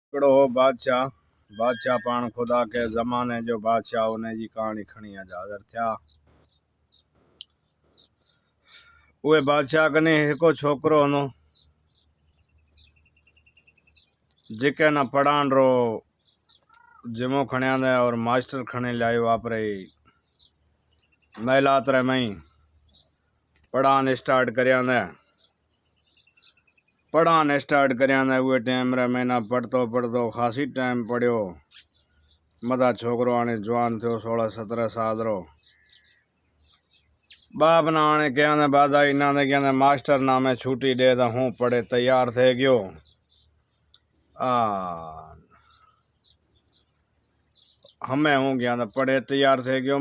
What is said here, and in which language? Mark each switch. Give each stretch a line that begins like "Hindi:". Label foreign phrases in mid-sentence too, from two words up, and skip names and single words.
Kachhi: हिकिड़ो हो बादशाह। बादशाह पाण खुदा के ज़माने जो बादशाह, उन जी कहानी खणी अॼु हाज़िर थिया। उहे बादशाह कने हिकिड़ो छोकिरो हूंदो जेके न पढ़ाण रो जिमो खणियांदे और मास्टर खणे लायो वापरे महिलात रे मई पढ़ान स्टार्ट करियांदे। उहे टाइम रे महीना पढ़तो खासी टाइम पढ़ियो। मदा छोकरो हाणे जवान थियो 16-17 साल रो। बाप ना हाणे कयांदे बाधाई ना कयांदे मास्टर ना में छुट्टी दे तो हूँ पढ़े तैयार थे गयो। हमें हूँ गया पढ़े तैयार थे गयो।